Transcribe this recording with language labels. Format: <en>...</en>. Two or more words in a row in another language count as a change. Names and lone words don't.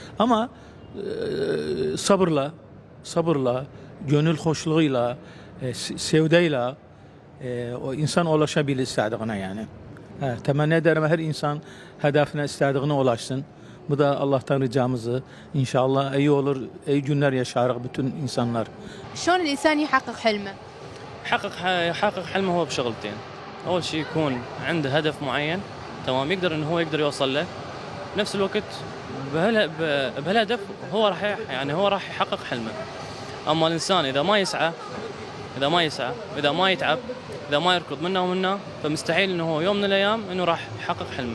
<tr>Ama sabırla, gönül hoşluğuyla, sevdeyle o insan ulaşabilir istediğine yani. Temenni ederim her insan hedefine istediğine ulaşsın. Bu da Allah'tan ricamızı. İnşallah iyi olur, iyi günler yaşarız bütün insanlar.</tr> <ar>شلون الإنسان يحقق حلمه؟ يحقق حلمه هو بشغلتين. أول شيء يكون عنده هدف معين، تمام، يقدر يوصل له. بنفس الوقت بهالهدف هو راح يحقق حلمه. أما الإنسان إذا ما يسعى إذا ما يتعب، إذا ما يركض منه ومنه، فمستحيل إنه هو يوم من الأيام إنه راح يحقق حلمه.</ar>